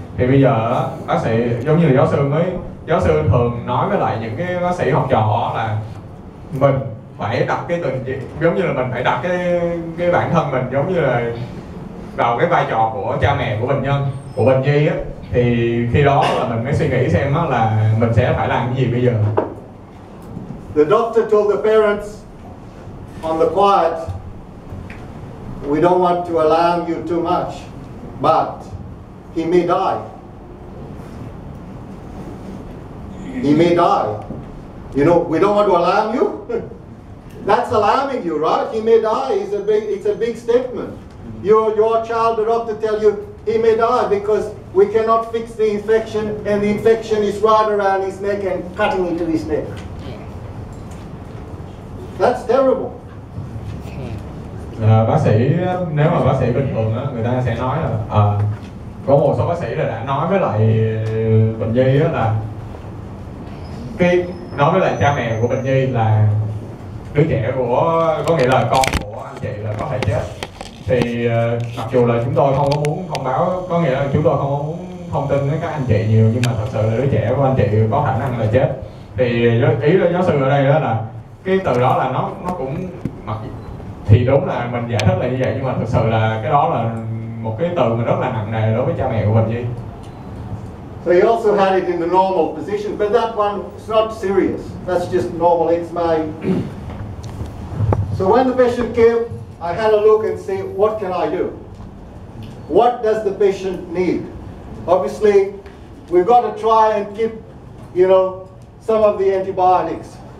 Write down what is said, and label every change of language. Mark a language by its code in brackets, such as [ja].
[vi] Thì bây giờ bác sĩ giống như là giáo sư thường nói với lại những cái bác sĩ học trò là mình phải đặt cái giống như là mình phải đặt cái bản thân mình giống như là vào cái vai trò của cha mẹ của bệnh nhân, của bệnh nhi á, thì khi đó là mình mới suy nghĩ xem á là mình sẽ phải làm cái gì bây giờ. [en] The doctor told the parents on the quiet, we don't want to alarm you too much, but he may die. He may die. You know, we don't want to alarm you. That's alarming you, right? He may die. It's a big statement. Your child, the doctor tell you he may die because we cannot fix the infection, and the infection is right around his neck and cutting into his neck. That's terrible. [vi] Bác sĩ nếu mà bác sĩ bình thường á, người ta sẽ nói là có một số bác sĩ là đã nói với lại bệnh nhi á là nói với lại cha mẹ của bệnh nhi là đứa trẻ có nghĩa là con của anh chị là có thể chết. Thì mặc dù là chúng tôi không có muốn thông báo, có nghĩa là chúng tôi không có muốn thông tin với các anh chị nhiều, nhưng mà thật sự là đứa trẻ của anh chị có khả năng là chết. Thì ý là giáo sư ở đây đó là cái từ đó là nó cũng thì đúng là mình giải thích là như vậy, nhưng mà thực sự là cái đó là một cái từ mà rất là nặng nề đối với cha mẹ của bệnh nhi. [en] So he also had it in the normal position, but that one is not serious. That's just normal. It's my. So when the patient came, I had a look and say, what can I do? What does the patient need? Obviously, we've got to try and keep, some of the antibiotics.